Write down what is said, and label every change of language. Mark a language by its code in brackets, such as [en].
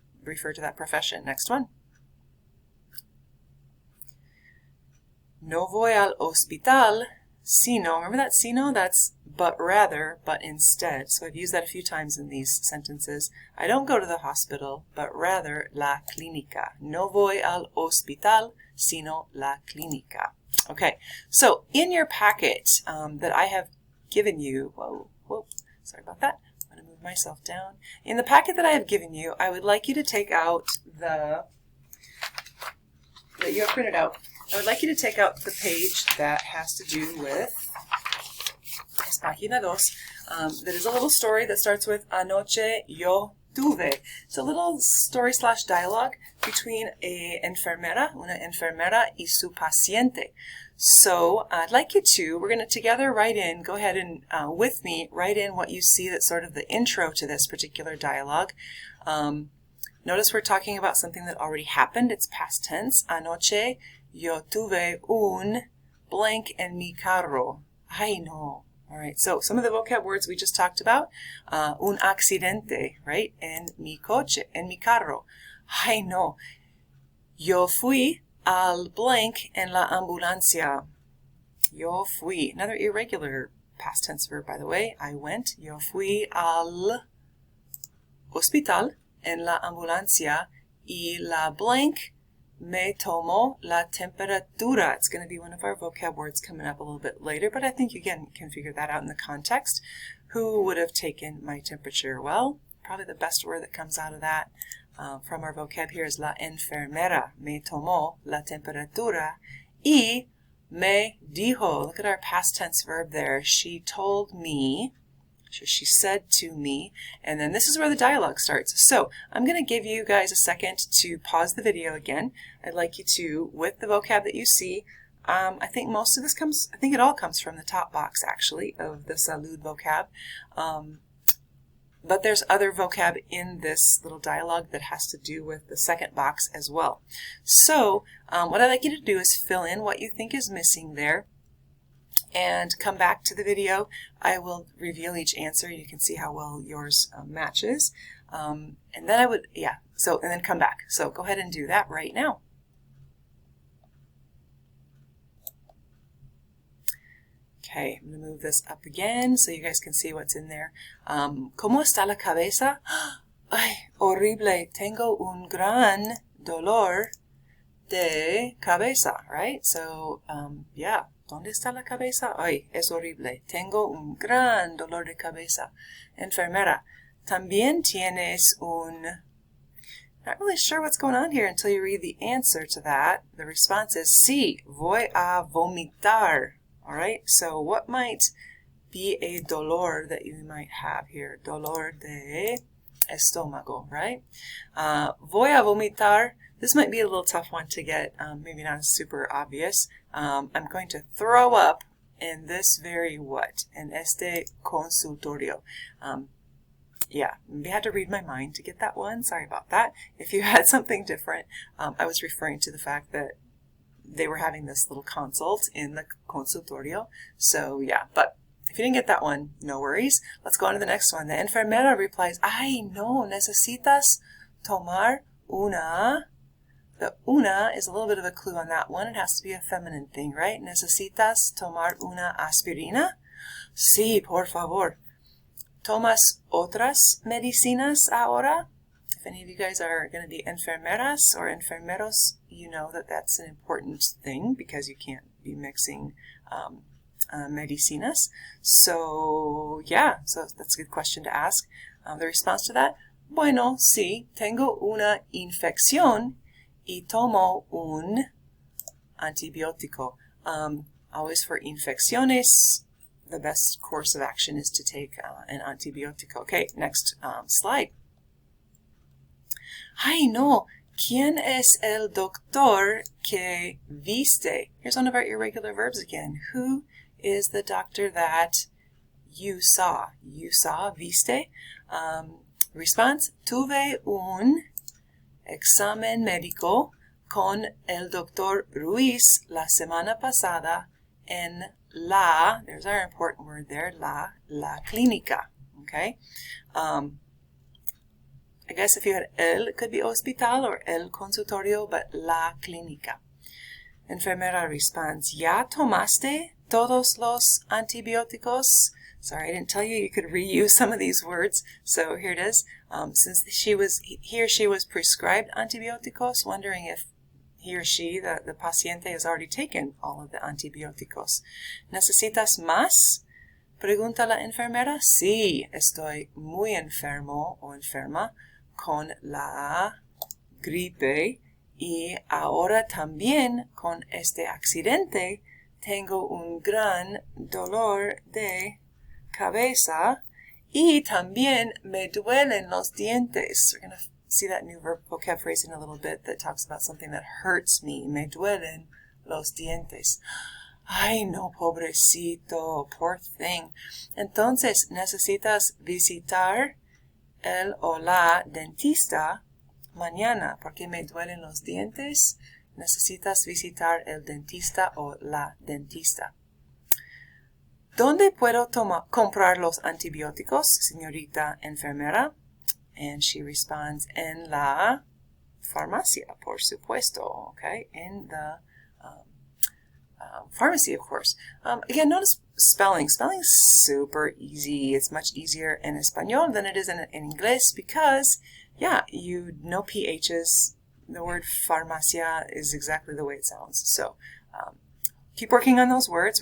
[en] Refer to that profession. Next one. [es] No voy al hospital, sino, [en] remember that [es] sino? [en] That's but rather, but instead. So I've used that a few times in these sentences. I don't go to the hospital, but rather [es] la clínica. No voy al hospital, sino la clínica. [en] Okay, so in your packet that I have given you, whoa, sorry about that. I'm going to move myself down. In the packet that I have given you, I would like you to take out that you have printed out. I would like you to take out the page that has to do with, [es] es página 2, [en] that is a little story that starts with [es] Anoche yo tuve. [en] It's a little story / dialogue between [es] una enfermera y su paciente. [en] So I'd like you to, we're going to together write in, go ahead and with me, write in what you see that's sort of the intro to this particular dialogue. Notice we're talking about something that already happened. It's past tense. [es] Anoche yo tuve un blank en mi carro. Ay, no. [en] All right, so some of the vocab words we just talked about. [es] Un accidente, right? En mi coche, en mi carro. Ay, no. Yo fui al blank en la ambulancia. Yo fui. [en] Another irregular past tense verb, by the way. I went. [es] Yo fui al hospital en la ambulancia y la blank me tomó la temperatura. [en] It's going to be one of our vocab words coming up a little bit later, but I think you can figure that out in the context. Who would have taken my temperature? Well, probably the best word that comes out of that from our vocab here is [es] la enfermera. Me tomó la temperatura y me dijo. [en] Look at our past tense verb there. She told me. She said to me, and then this is where the dialogue starts. So I'm going to give you guys a second to pause the video again. I'd like you to, with the vocab that you see, I think most of this I think it all comes from the top box actually of the salud vocab. But there's other vocab in this little dialogue that has to do with the second box as well. So what I'd like you to do is fill in what you think is missing there. And come back to the video. I will reveal each answer. You can see how well yours matches. And then and then come back. So go ahead and do that right now. Okay, I'm going to move this up again so you guys can see what's in there. [es] ¿Cómo está la cabeza? Ay, horrible. Tengo un gran dolor de cabeza, right? [en] So, yeah. [es] ¿Dónde está la cabeza? Ay, es horrible. Tengo un gran dolor de cabeza. Enfermera. También tienes un... [en] Not really sure what's going on here until you read the answer to that. The response is [es] sí, voy a vomitar. [en] All right, so what might be a dolor that you might have here? [es] Dolor de estómago, right? Voy a vomitar. [en] This might be a little tough one to get, maybe not super obvious. I'm going to throw up in this very what? [es] En este consultorio. [en] Yeah, maybe I had to read my mind to get that one. Sorry about that. If you had something different, I was referring to the fact that they were having this little consult in the consultorio. So yeah, but if you didn't get that one, no worries. [es] Let's go on to the next one. [en] The enfermera replies, [es] "Ay, no, necesitas tomar una." [en] The una is a little bit of a clue on that one. It has to be a feminine thing, right? [es] Necesitas tomar una aspirina? Sí, por favor. ¿Tomas otras medicinas ahora? [en] If any of you guys are going to be enfermeras or enfermeros, you know that that's an important thing because you can't be mixing medicinas. So, yeah, so that's a good question to ask. The response to that, [es] bueno, sí, tengo una infección y tomo un antibiótico. [en] Always for infecciones, the best course of action is to take an antibiótico. Okay, next slide. [es] Ay, no, ¿quién es el doctor que viste? [en] Here's one of our irregular verbs again. Who is the doctor that you saw? You saw, [es] viste. Response, tuve un examen médico con el doctor Ruiz la semana pasada en la, [en] there's our important word there, [es] la clínica, okay? [en] I guess if you had el, it could be hospital or el consultorio, but [es] la clínica. [en] Enfermera responds, [es] ¿ya tomaste todos los antibióticos? [en] Sorry, I didn't tell you could reuse some of these words, so here it is. Since he or she was prescribed antibióticos, wondering if he or she, the paciente, has already taken all of the antibióticos. [es] ¿Necesitas más? Pregunta la enfermera. Sí, estoy muy enfermo o enferma con la gripe y ahora también con este accidente tengo un gran dolor de cabeza y también me duelen los dientes. [en] We're going to see that new vocab phrase in a little bit that talks about something that hurts me. [es] Me duelen los dientes. Ay, no, pobrecito, [en] poor thing. [es] Entonces, necesitas visitar el o la dentista mañana porque me duelen los dientes. Necesitas visitar el dentista o la dentista. ¿Dónde puedo comprar los antibióticos, señorita enfermera? [en] And she responds, [es] en la farmacia, por supuesto, okay? [en] In the pharmacy, of course. Again, notice spelling. Spelling's super easy. It's much easier in Espanol than it is in English because, yeah, you know PHs. The word farmacia is exactly the way it sounds. So keep working on those words.